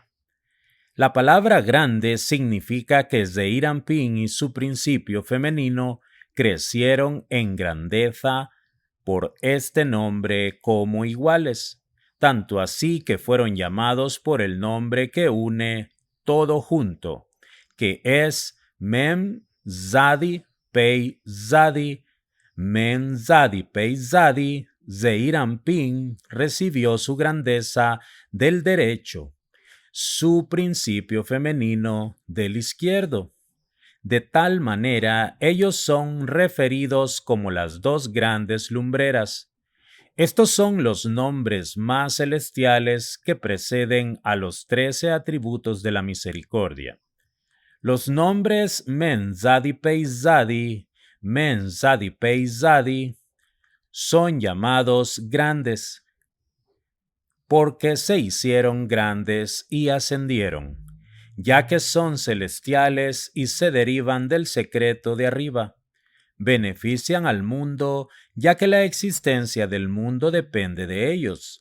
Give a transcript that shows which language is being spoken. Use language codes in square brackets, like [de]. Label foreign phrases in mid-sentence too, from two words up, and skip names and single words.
[es] La palabra grande significa que Zeir Anpin y su principio femenino crecieron en grandeza por este nombre como iguales, tanto así que fueron llamados por el nombre que une todo junto, que es Mem Zadi Pei Zadi. Mem Zadi Pei Zadi. Zeir Anpin recibió su grandeza del derecho, su principio femenino del izquierdo. De tal manera, ellos son referidos como las dos grandes lumbreras. Estos son los nombres más celestiales que preceden a los 13 atributos de la misericordia. Los nombres Men Zadi Pei Zadi, Men Zadi Pei Zadi, son llamados grandes, porque se hicieron grandes y ascendieron, ya que son celestiales y se derivan del secreto de arriba. Benefician al mundo, ya que la existencia del mundo depende de ellos.